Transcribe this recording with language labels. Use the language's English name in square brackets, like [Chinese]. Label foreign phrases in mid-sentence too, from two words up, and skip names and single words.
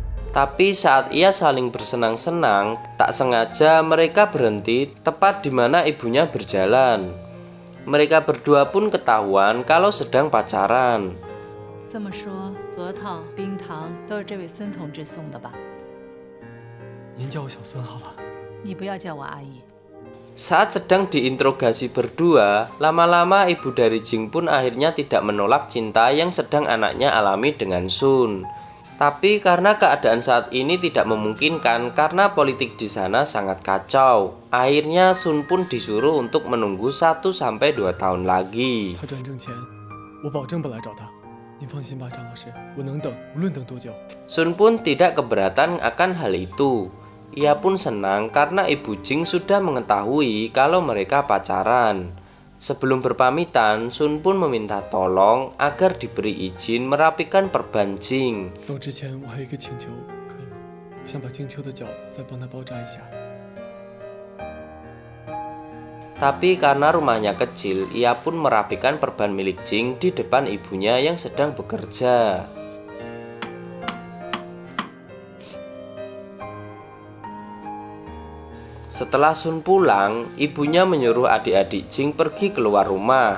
[Indonesian] Tapi saat ia saling bersenang-senang, tak sengaja mereka berhenti tepat di mana ibunya berjalan. Mereka berdua pun ketahuan kalau sedang pacaran. [Chinese] 这么说，核桃、冰糖都是这位孙同志送的吧？您叫我小孙好了。你不要叫我阿姨。 [Indonesian] Saat sedang diinterogasi berdua, lama-lama ibu dari Jing pun akhirnya tidak menolak cinta yang sedang anaknya alami dengan Sun. Tapi karena keadaan saat ini tidak memungkinkan karena politik di sana sangat kacau, akhirnya Sun pun disuruh untuk menunggu 1-2 tahun lagi. [Chinese] 他转正前，我保证不来找他。您放心吧，张老师，我能等，无论等多久。 [Indonesian] Sun pun tidak keberatan akan hal itu. Ia pun senang karena ibu Jing sudah mengetahui kalau mereka pacaran. Sebelum berpamitan, Sun pun meminta tolong agar diberi izin merapikan perban Jing. [Chinese] 走之前，我还有一个请求，可以吗？我想把静秋的脚再帮她包扎一下。 [Indonesian] Tapi karena rumahnya kecil, ia pun merapikan perban milik Jing di depan ibunya yang sedang bekerja. Setelah Sun pulang, ibunya menyuruh adik-adik Jing pergi keluar rumah.